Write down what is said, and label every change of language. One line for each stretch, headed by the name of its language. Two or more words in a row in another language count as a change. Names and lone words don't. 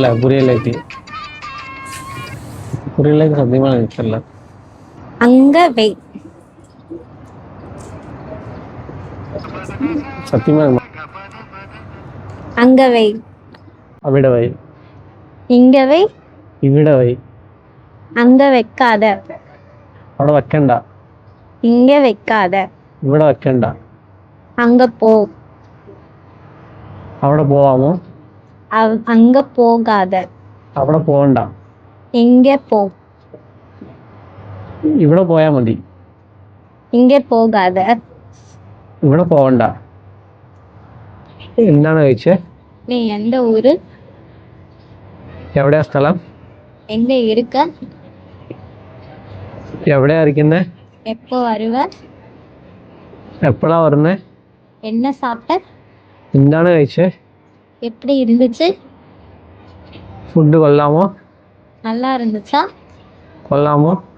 Tamil: புரியலைக்கு சத்தியமா எனக்கு தெரியல. அங்க வை. சத்தியமா அங்க வை.
Malayalam: അവിട വൈ.
Tamil: இங்க வை.
Malayalam: ഇവിട വൈ.
Tamil: அங்க வைக்காத.
Malayalam: അവിടെ വെക്കണ്ട.
Tamil: இங்க வைக்காத.
Malayalam: ഇവിടെ വെക്കണ്ട.
Tamil: அங்க போ.
Malayalam: അവിടെ പോവാമോ?
Tamil: அங்க போகாத.
Malayalam: അവിടെ പോകണ്ട.
Tamil: இங்க போ.
Malayalam: ഇവിടെ പോയാ മതി.
Tamil: இங்க போகாத.
Malayalam: ഇവിടെ പോകണ്ട. എന്താണ് കഴിച്ചേ?
Tamil: நீ எந்த ஊரு?
Malayalam: എവിടെയാ സ്ഥലം?
Tamil: எங்க இருக்க?
Malayalam: എവിടെയാ ഇരിക്കുന്നേ?
Tamil: எப்போ வருவ?
Malayalam: എപ്പോഴാ വരുന്നേ?
Tamil: என்ன சாப்பிட்ட?
Malayalam: എന്താണ് കഴിച്ചേ?
Tamil: எப்படி இருந்துச்சு?
Malayalam: ഫുഡ് കൊള്ളാമോ?
Tamil: நல்லா இருந்துச்சா?
Malayalam: കൊള്ളാമോ?